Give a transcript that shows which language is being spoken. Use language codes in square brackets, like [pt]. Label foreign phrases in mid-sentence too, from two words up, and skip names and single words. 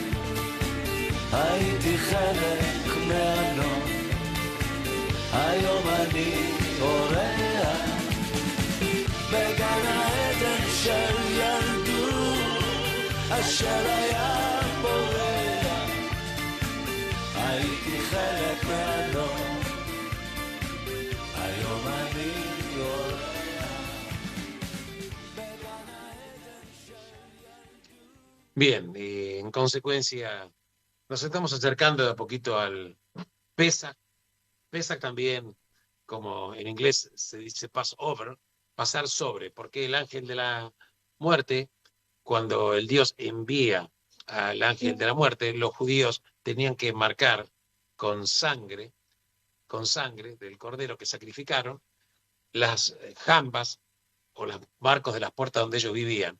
[he] הייתי חלק מהנוף היום אני אורח בגן העדן של ילדות אשר היה בורח הייתי חלק מהנוף היום אני אורח [es] Bien, En consecuencia, nos estamos acercando de a poquito al Pesach. Pesach también, como en inglés se dice Passover, pasar sobre, porque el ángel de la muerte, cuando el Dios envía al ángel de la muerte, los judíos tenían que marcar con sangre del cordero que sacrificaron, las jambas o los marcos de las puertas donde ellos vivían.